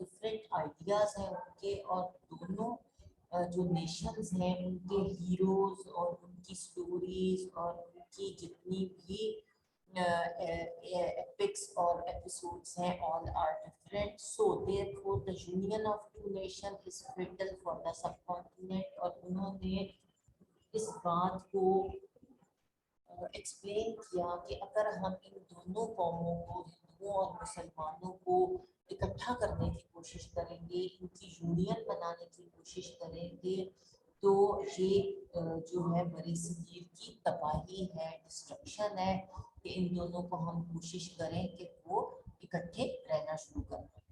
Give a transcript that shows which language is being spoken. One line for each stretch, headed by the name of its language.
Urdu: Different ideas ہیں ان کے, اور دونوں جو نیشنز ہیں ان کے ہیروز اور ان کی سٹوریز اور ان کی جتنی بھی epics اور episodes ہیں
English: all are different. So therefore the union of two nations is vital for the subcontinent.
Urdu: اور انہوں نے اس بات کو ایکسپلین کیا کہ اگر ہم ان دونوں قوموں کو, ہندوؤں اور مسلمانوں کو اکٹھا کرنے کی کوشش کریں گے, ان کی یونین بنانے کی کوشش کریں گے, تو یہ جو ہے بڑی صغیر کی تباہی ہے, ڈسٹرکشن ہے, کہ ان دونوں کو ہم کوشش کریں کہ وہ اکٹھے رہنا شروع کریں.